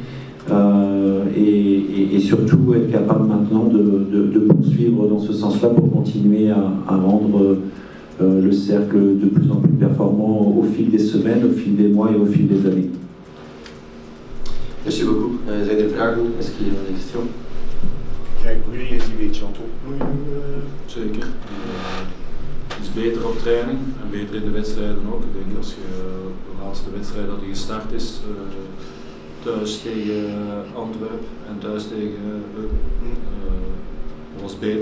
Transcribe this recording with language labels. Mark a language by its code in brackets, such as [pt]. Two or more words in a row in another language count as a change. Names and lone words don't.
[fr] Et surtout être capable maintenant de poursuivre dans ce sens-là pour continuer à rendre le Cercle de plus en plus performant au fil des semaines, au fil des mois et au fil des années. Merci beaucoup. [nl] Zijn er vragen? [fr] Est-ce qu'il y a des questions? [nl] Kijk, jullie is die een beetje aan het opbloeien. Zeker. Iets beter op training en beter in de wedstrijden ook. Ik denk als je de laatste wedstrijd dat hij gestart is, thuis tegen Antwerpen en thuis tegen was beter.